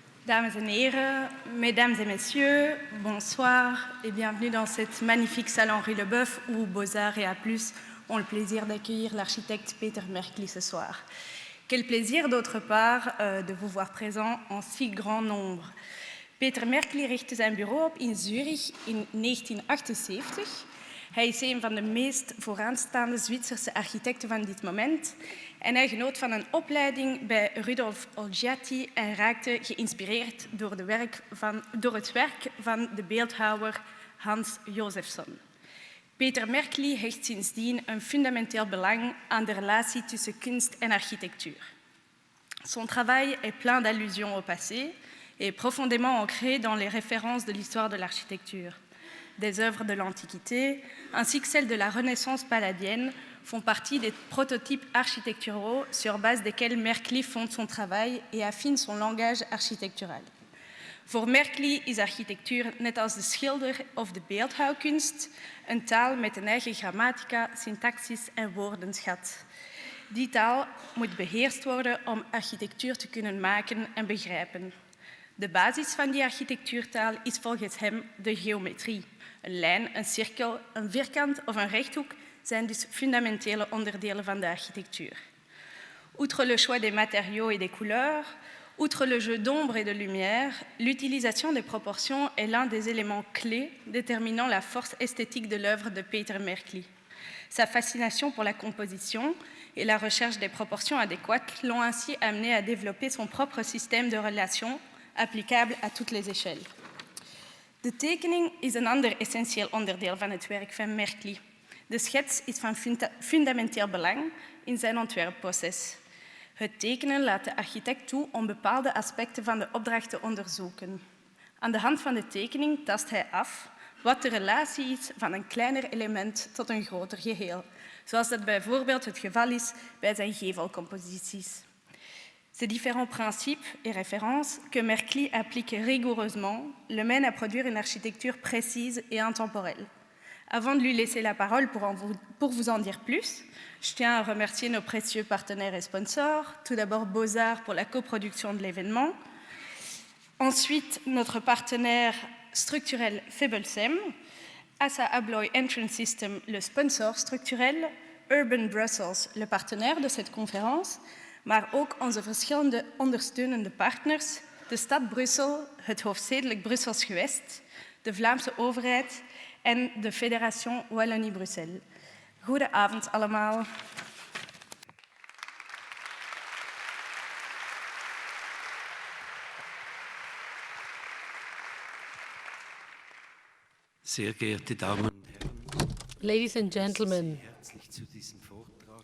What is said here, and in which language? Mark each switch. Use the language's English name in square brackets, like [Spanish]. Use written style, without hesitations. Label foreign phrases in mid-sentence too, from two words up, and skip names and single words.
[Dutch] Dames et heren, [French] mesdames et messieurs, bonsoir et bienvenue dans cette magnifique salle Henri Leboeuf où Beaux-Arts et A+, ont le plaisir d'accueillir l'architecte Peter Märkli ce soir. Quel plaisir d'autre part de vous voir présent en si grand nombre. [Dutch] Peter Märkli richtte zijn bureau op in Zurich in 1978. Hij is een van de meest vooraanstaande Zwitserse architecten van dit moment en hij genoot van een opleiding bij Rudolf Olgiati en raakte geïnspireerd door het werk van de beeldhouwer Hans Josephson. Peter Märkli hecht sindsdien een fundamenteel belang aan de relatie tussen kunst en architectuur. [French] Son travail est plein d'allusions au passé et profondément ancré dans les références de l'histoire de l'architecture. Des œuvres de l'Antiquité, ainsi que celles de la Renaissance palladienne, font partie des prototypes architecturaux sur base desquels Märkli fonde son travail et affine son langage architectural. [Dutch] Voor Märkli is architectuur net als de schilder of de beeldhouwkunst een taal met een eigen grammatica, syntaxis en woordenschat. Die taal moet beheerst worden om architectuur te kunnen maken en begrijpen. De basis van die architectuurtaal is volgens hem de geometrie. Een lijn, een cirkel, een vierkant of een rechthoek zijn dus fundamentele onderdelen van de architectuur. [French] Outre le choix des matériaux et des couleurs, outre le jeu d'ombre et de lumière, l'utilisation des proportions est l'un des éléments clés déterminant la force esthétique de l'œuvre de Peter Märkli. Sa fascination pour la composition et la recherche des proportions adéquates l'ont ainsi amené à développer son propre système de relations applicable à toutes les échelles. [Dutch] De tekening is een ander essentieel onderdeel van het werk van Märkli. De schets is van fundamenteel belang in zijn ontwerpproces. Het tekenen laat de architect toe om bepaalde aspecten van de opdracht te onderzoeken. Aan de hand van de tekening tast hij af wat de relatie is van een kleiner element tot een groter geheel, zoals dat bijvoorbeeld het geval is bij zijn gevelcomposities. [French] Ces différents principes et références que Märkli applique rigoureusement le mènent à produire une architecture précise et intemporelle. Avant de lui laisser la parole pour vous en dire plus, je tiens à remercier nos précieux partenaires et sponsors. Tout d'abord Beaux-Arts pour la coproduction de l'événement. Ensuite, notre partenaire structurel Febelsem, ASSA ABLOY Entrance System, le sponsor structurel, Urban Brussels, le partenaire de cette conférence, [Dutch] maar ook onze verschillende ondersteunende partners, de stad Brussel, het hoofdstedelijk Brussels gewest, de Vlaamse overheid en de Fédération Wallonie-Bruxelles. Goedenavond allemaal. [German] Sehr geehrte Damen und Herren, [English] Ladies and gentlemen, [German] herzlich zu diesem Vortrag.